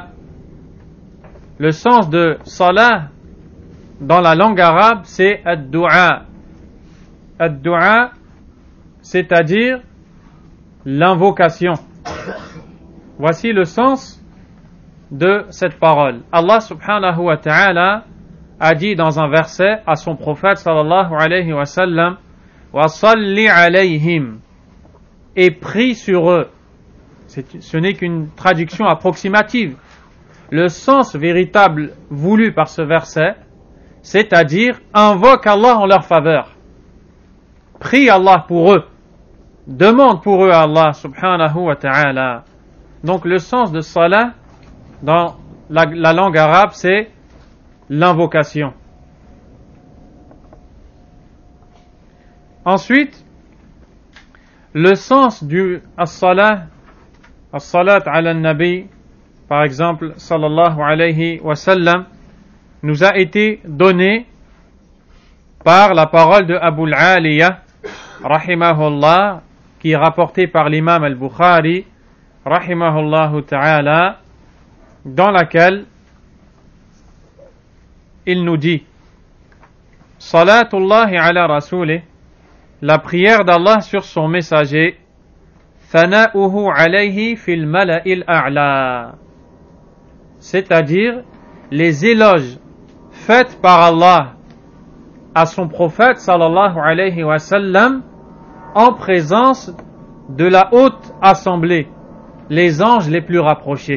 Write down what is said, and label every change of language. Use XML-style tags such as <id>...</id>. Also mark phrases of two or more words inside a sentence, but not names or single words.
<fr>Le sens de salah, dans la langue arabe, c'est ad-du'a. Ad-du'a, c'est-à-dire l'invocation. Voici le sens de cette parole.</fr> <ar>الله سبحانه وتعالى</ar> <fr>a dit dans un verset à son prophète</fr> <ar>صلى الله عليه وسلم، وصل عليهم,</ar> <fr>et prie sur eux. Ce n'est qu'une traduction approximative. Le sens véritable voulu par ce verset, c'est-à-dire invoque Allah en leur faveur. Prie Allah pour eux. Demande pour eux à</fr> <ar>الله سبحانه وتعالى.</ar> <fr>Donc le sens de salat dans la langue arabe, c'est l'invocation. Ensuite, le sens du</fr> <ar>الصلاة على النبي,</ar> <fr>par exemple,</fr> <ar>صلى الله عليه وسلم,</ar> <fr>nous a été donné par la parole de Abu al-Aliya, rahimahullah, qui est rapportée par l'imam al-Bukhari,</fr> <ar>رحمه الله تعالى,</ar> <fr>dans laquelle il nous dit</fr> <ar>صلاة الله على رسوله,</ar> <fr>la prière d'Allah sur son messager,</fr> <ar>ثناؤه عليه في الملأ الأعلى,</ar> <fr>c'est-à-dire les éloges faits par Allah à son prophète</fr> <ar>صلى الله عليه وسلم</ar> <fr>en présence de la haute assemblée, les anges les plus rapprochés.</fr>